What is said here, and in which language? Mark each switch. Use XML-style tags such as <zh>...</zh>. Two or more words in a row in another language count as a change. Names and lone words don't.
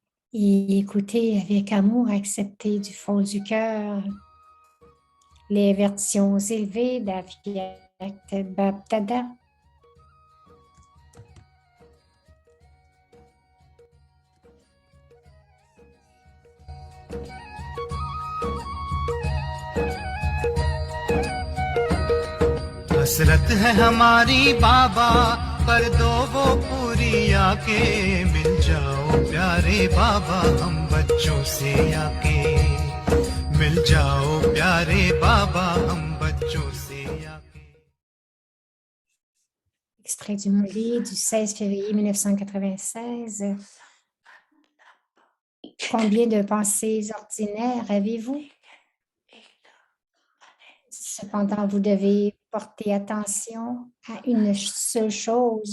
<fr>et écoutez avec amour, acceptez du fond du cœur les versions élevées d'Avyakt Baptada.</fr> <hi>हसरत है हमारी बाबा कर दो वो पूरी आके मिल जाओ प्यारे बाबा हम बच्चों से आके मिल जाओ प्यारे बाबा हम बच्चों से आके.</hi> <fr>Extrait du Mollet du 16 février 1996. Combien de pensées ordinaires avez-vous? Cependant, vous devez porter attention à une seule chose.</fr>